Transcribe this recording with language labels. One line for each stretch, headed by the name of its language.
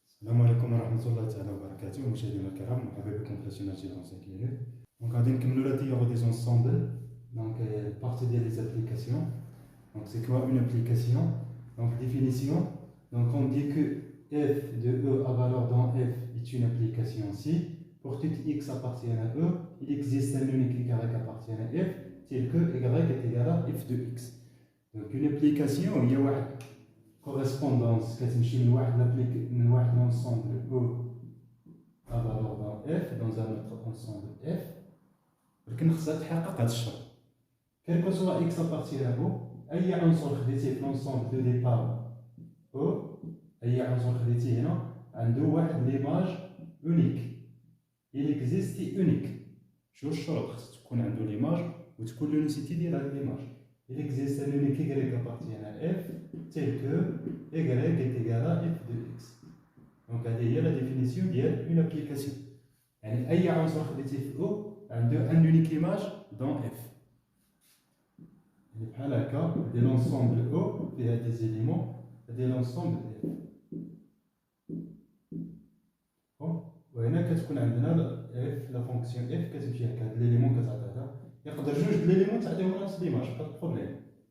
Arabic: عليكم ورحمة الله تعالى وبركاته مشاهدينا الكرام مرحبا بكم في
French: la chaîne dans 5 minutes. Donc
Arabic: غادي نكملوا
French: la théorie des ensembles. Donc partie des applications. Donc c'est quoi une application? Donc définition. Donc on dit que f de E à valeur dans f est une application si pour tout x appartient à E, il existe un unique y appartient à f tel que y est égal à f de x. Donc une application il y a une correspondance
Arabic: كتمشي من واحد
French: l'ensemble E à valeur dans f dans un autre ensemble f
Arabic: ولكن خصها تحقق هذا الشرط
French: quel que soit x appartient à O
Arabic: اي عنصر خديتيه في
French: l'ensemble de départ O
Arabic: اي عنصر خديتيه هنا عنده واحد
French: ليماج unique il existe unique
Arabic: شو الشروط خص تكون عنده ليماج وتكون لونيسيتي ديال هذا ليماج
French: il existe un unique y appartient à f tel que y est égal à f de x. Donc
Arabic: هذه هي
French: la définition ديال une application.
Arabic: يعني أي عنصر خديتيه في O عنده
French: un unique image dans f.
Arabic: يعني بحال هكا هذا
French: l'ensemble O
Arabic: فيها
French: des éléments
Arabic: هذا
French: l'ensemble f.
Arabic: وهنا كتكون عندنا f
French: la fonction f
Arabic: كتمشي هكا هاد
French: l'élément
Arabic: كتعطي هذا يقدر جوج د l'élément تعطيهم نفس
French: l'image pas de problème.